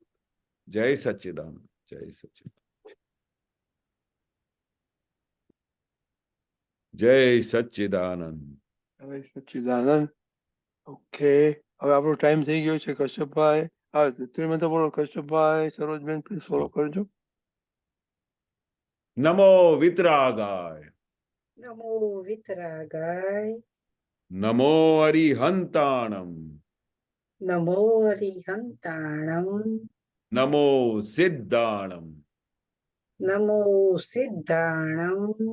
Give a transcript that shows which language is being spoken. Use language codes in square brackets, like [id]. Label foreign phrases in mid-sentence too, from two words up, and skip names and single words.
[hi] जय सच्चिदानंद, जय सच्चिदानंद, जय सच्चिदानंद। [gu] હવે સચ્ચિદાનંદ. ઓકે, હવે આપણો ટાઈમ થઈ ગયો છે. કશ્યપભાઈ, હા તમે તો બોલો. કશ્યપભાઈ, સરોજબેન, [en] please follow [gu] કરજો. [pra] नमो वितरागाय, नमो वितरागाय, नमो अरिहंताणम, नमो अरिहंताणम, नमो सिद्धाणम, नमो सिद्धाणम,